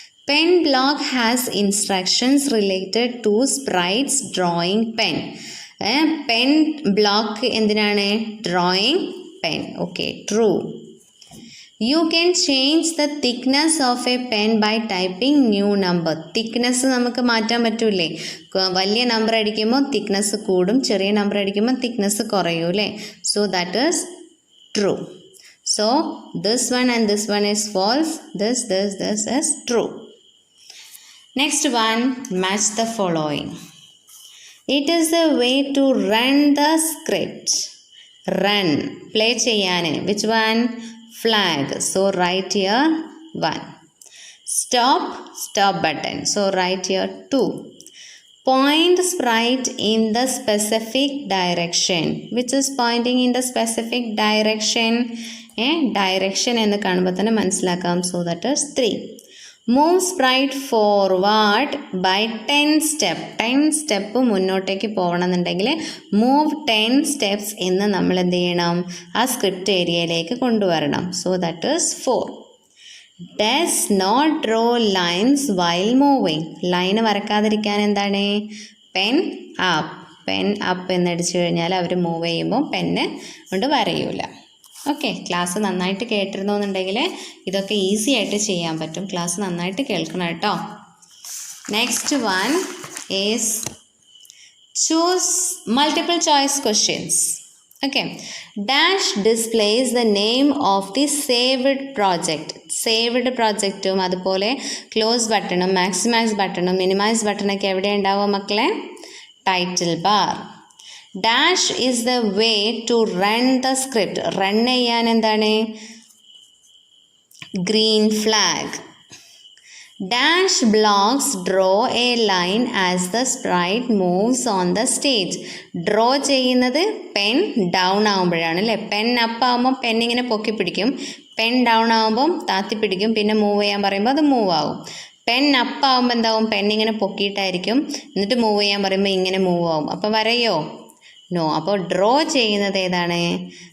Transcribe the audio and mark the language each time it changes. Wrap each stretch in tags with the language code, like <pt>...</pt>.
<en>Pen block has instructions related to sprites drawing pen. Pen block</en> <ml>എന്തിനാണ്?</ml> <en>Drawing pen. Okay, true. You can change the thickness of a pen by typing new number.</en> <ml>Thickness നമുക്ക് മാറ്റാൻ പറ്റൂലേ? വലിയ number അടിക്കുമ്പോൾ thickness കൂടും, ചെറിയ number അടിക്കുമ്പോൾ thickness കുറയും അല്ലേ?</ml> <en>So that is true. So this one and this one is false. This is true. Next one, match the following. It is a way to run the script. Run, play</en> <ml>cheyane.</ml> <en>Which one? Flag. So write here 1. Stop button. So write here 2. Point sprite in the specific direction. Which is pointing in the specific direction?</en> <ml>Direction ennu കാണുമ്പോൾ തന്നെ മനസ്സിലാക്കാം.</ml> <en>So that is 3. Move sprite forward by 10 steps.</en> <ml>10 step മുന്നോട്ടേക്ക് പോകണമെന്നുണ്ടെങ്കിൽ move 10 steps എന്ന് നമ്മൾ എന്ത് ചെയ്യണം? ആ സ്ക്രിപ്റ്റ് ഏരിയയിലേക്ക് കൊണ്ടുവരണം.</ml> <en>So that is 4. Does not draw lines while moving.</en> <ml>Line വരക്കാതിരിക്കാൻ എന്താണ്? പെൻ അപ്പ് എന്നടിച്ചു കഴിഞ്ഞാൽ അവർ മൂവ് ചെയ്യുമ്പോൾ പെന്ന് കൊണ്ട് വരയൂല. ഓക്കെ, ക്ലാസ് നന്നായിട്ട് കേട്ടിരുന്നു എന്നുണ്ടെങ്കിൽ ഇതൊക്കെ ഈസി ആയിട്ട് ചെയ്യാൻ പറ്റും. ക്ലാസ് നന്നായിട്ട് കേൾക്കണം കേട്ടോ.</ml> <en>Next one is choose multiple choice questions. Okay, dash displays the name of the saved project.</en> <ml>Saved പ്രോജക്റ്റും അതുപോലെ ക്ലോസ് ബട്ടണും മാക്സിമൈസ് ബട്ടണും മിനിമൈസ് ബട്ടണൊക്കെ എവിടെ ഉണ്ടാവുക മക്കളെ?</ml> <en>Title bar. Dash is the way to run the script.</en> <ml>Run ചെയ്യാൻ എന്താണ്?</ml> <en>Green flag. Dash blocks draw a line as the sprite moves on the stage.</en> <ml>Draw ചെയ്യുന്നത് pen down ആകുമ്പോഴാണ് അല്ലേ? പെൻ അപ്പ് ആകുമ്പോൾ pen ഇങ്ങനെ പൊക്കി പിടിക്കും, pen down ആകുമ്പം താത്തി പിടിക്കും, പിന്നെ മൂവ് ചെയ്യാൻ പറയുമ്പോൾ അത് മൂവ് ആകും. പെൻ അപ്പ് ആകുമ്പോൾ എന്താവും, പെൻ ഇങ്ങനെ പൊക്കിയിട്ടായിരിക്കും, എന്നിട്ട് മൂവ് ചെയ്യാൻ പറയുമ്പോൾ ഇങ്ങനെ മൂവ് ആവും. അപ്പോൾ വരയോ? നോ. അപ്പോൾ ഡ്രോ ചെയ്യുന്നത് ഏതാണ്?</ml>